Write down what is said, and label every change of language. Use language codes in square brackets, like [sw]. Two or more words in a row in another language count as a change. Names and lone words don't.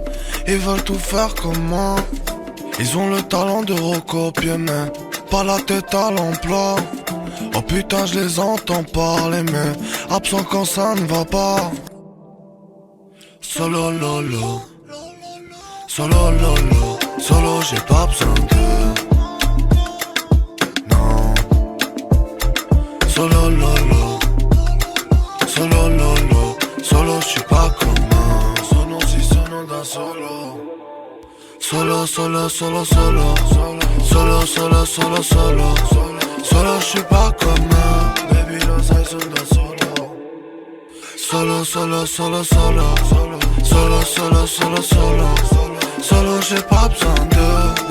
[fr] Ils veulent tout faire comme moi. Ils ont le talent de recopier mais pas la tête à l'emploi. Oh putain je les entends parler mais absent quand ça ne va pas. Solo lolo, solo lolo, solo j'ai pas besoin de. Non. Solo lolo, solo lolo, solo j'suis pas commun. [it] Sono si sono da solo. Solo, solo, solo, solo. Solo, solo, solo, solo. [fr] Solo, j'suis pas comme eux. [en] Baby, los eyes on the solo. [it] Solo, solo, solo, solo. Solo, solo, solo, solo. [fr] Solo, j'ai pas besoin d'eux.